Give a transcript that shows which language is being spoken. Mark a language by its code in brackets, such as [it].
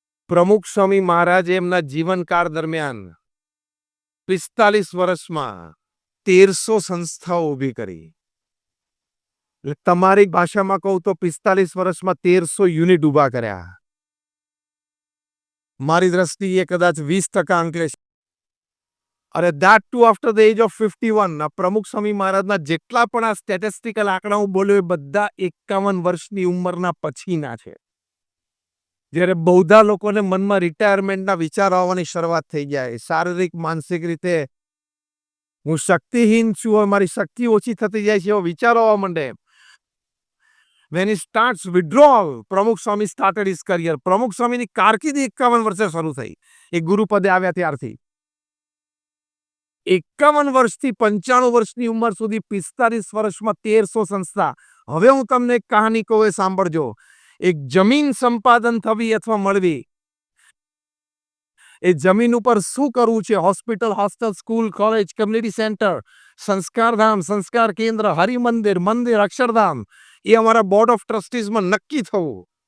[gu] પ્રમુખ સ્વામી મહારાજે એમના જીવનકાળ દરમિયાન 45 વર્ષમાં 1300 સંસ્થાઓ ઊભી કરી. તમારી ભાષામાં કહું તો 45 વર્ષમાં 1300 યુનિટ ઊભા કર્યા. મારી દ્રષ્ટિએ કદાચ 20% અંકલેશ. અરે [en] that too after the age of 51. [gu] પ્રમુખ સ્વામી મહારાજના જેટલા પણ આ સ્ટેટિસ્ટિકલ આંકડા હું બોલ્યો એ બધા 51 વર્ષની ઉંમરના પછીના છે. જ્યારે બહુધા લોકોને મનમાં રિટાયરમેન્ટના વિચારો આવવાની શરૂઆત થઈ જાય, શારીરિક માનસિક રીતે હું શક્તિહીન છું, મારી શક્તિ ઓછી થતી જાય છે એવો વિચારો આવવા માંડે. [en] When he starts withdrawal, Pramukh Swami started his career. [gu] પ્રમુખ સ્વામીની કારકિર્દી 51 વર્ષે શરૂ થઈ. એ ગુરુપદે આવ્યા ત્યારથી 51 વર્ષથી 95 વર્ષની ઉંમર સુધી 45 વર્ષમાં 1300 સંસ્થા. હવે હું તમને એક કહાની કહું, એ સાંભળજો. એક જમીન સંપાદન થવી અથવા મળવી, એ જમીન ઉપર શું કરવું છે, hospital, hostel, school, college, community centre, Sanskardham, સંસ્કાર કેન્દ્ર, હરિમંદિર, મંદિર, અક્ષરધામ, એ અમારા બોર્ડ ઓફ ટ્રસ્ટીઝમાં નક્કી થવું.